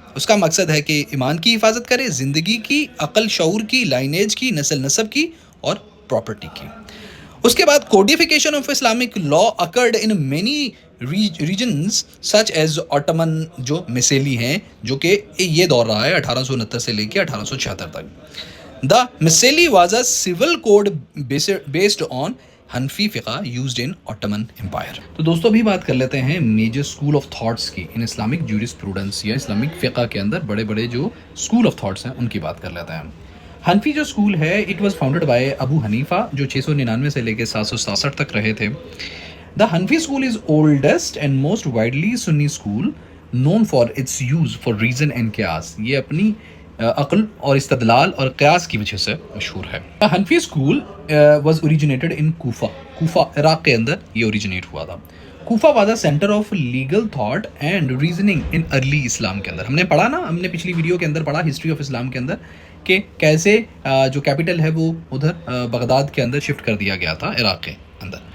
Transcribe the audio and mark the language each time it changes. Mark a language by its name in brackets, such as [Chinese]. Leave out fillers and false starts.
[Urdu] اس کا مقصد ہے کہ ایمان کی حفاظت کرے, زندگی کی, عقل شعور کی, لائنیج کی, نسل نسب کی اور پراپرٹی کی. اس کے بعد [English] codification of Islamic law accord in many regions such as [Urdu] ottoman جو مسیلی ہیں, جو کہ یہ دور رہا ہے 1869 سے لے کے 1876 تک. [English] The Mecelle was a civil code based on Hanafi فقہ used in Ottoman Empire. [Urdu] تو دوستو ابھی بات کر لیتے ہیں [English] major school of thoughts کی in Islamic jurisprudence [Urdu] یا اسلامک فقہ کے اندر. بڑے بڑے جو اسکول آف تھاٹس ہیں ان کی بات کر لیتے ہیں. حنفی جو اسکول ہے [English] it was founded by [Urdu] ابو حنیفہ جو 699 سے لے کے 767 تک رہے تھے. [English] The Hanfi school is oldest and most widely Sunni school known for its use for reason and qiyas. [Urdu] یہ اپنی عقل اور استدلال اور قیاس کی وجہ سے مشہور ہے. [English] The Hanfi school was originated in [Urdu] Kufa Iraq کے اندر یہ اوریجنیٹ ہوا تھا. Kufa [English] was a centre of legal thought and reasoning in early Islam [Urdu] کے اندر. ہم نے پڑھا نا, ہم نے پچھلی ویڈیو کے اندر پڑھا ہسٹری آف اسلام کے اندر کہ کیسے جو کیپٹل ہے وہ ادھر بغداد کے اندر شفٹ کر دیا گیا تھا عراق کے اندر.